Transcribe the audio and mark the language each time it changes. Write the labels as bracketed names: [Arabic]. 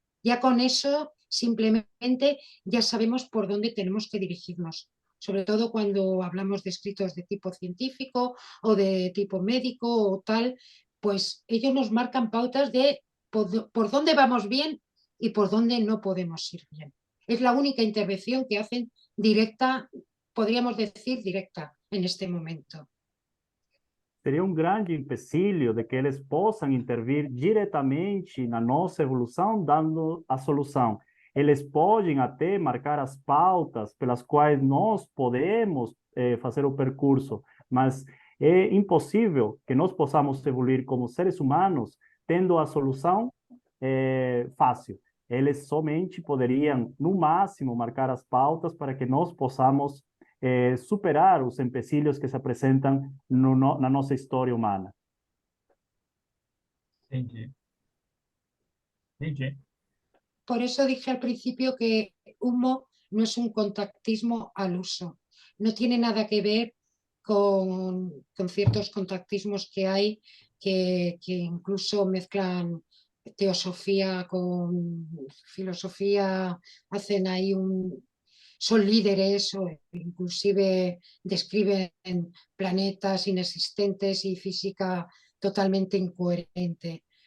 [Spanish] Ya con eso, simplemente, ya sabemos por dónde tenemos que dirigirnos, sobre todo cuando hablamos de escritos de tipo científico o de tipo médico o tal, pues ellos nos marcan pautas de por dónde vamos bien y por dónde no podemos ir bien. Es la única intervención que hacen directa, podríamos decir directa, en este momento. [Portuguese] Seria grande empecilho de que eles possam intervir diretamente na nossa evolução, dando a solução. Eles podem até marcar as pautas pelas quais nós podemos fazer o percurso, mas é impossível que nós possamos evoluir como seres humanos tendo a solução fácil. Eles somente poderiam, no máximo, marcar as pautas para que nós possamos superar os empecilhos que se apresentam na nossa história humana. Entendi. [Spanish] Por eso dije al principio que Humo no es un contactismo al uso. No tiene nada que ver con ciertos contactismos que hay que incluso mezclan teosofía con filosofía, hacen ahí son líderes o inclusive describen planetas inexistentes y física totalmente incoherente.